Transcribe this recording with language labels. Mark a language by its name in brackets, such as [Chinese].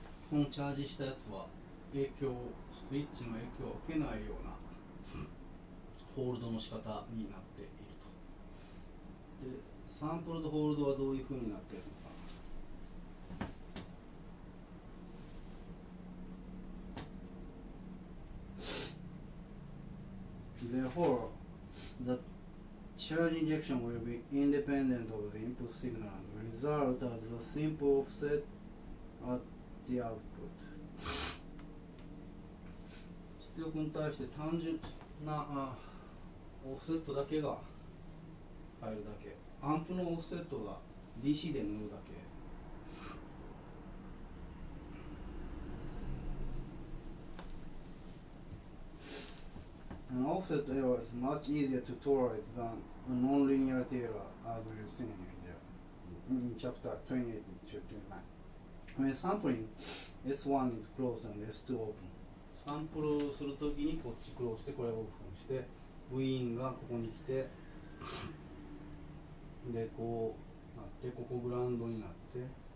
[Japanese] このチャージしたやつはスイッチの影響を受けないようなホールドの仕方になっていると。で、サンプルドホールドはどういう風になっているのか。 [English] Therefore, the charge injection will be independent of the input signal and result as a simple offset at the output. [Japanese] 出力に対して単純なオフセットだけが入るだけ。アンプのオフセットが DC で塗るだけ。 [English] An offset error is much easier to tolerate than a non-linearity error, as we'll see in chapter 28 to 29. When sampling, S1 is closed and S2 open. [Japanese] サンプルするときにこっちクローズしてこれをオープンして、V がここに来て、でこうなってここグラウンドになって。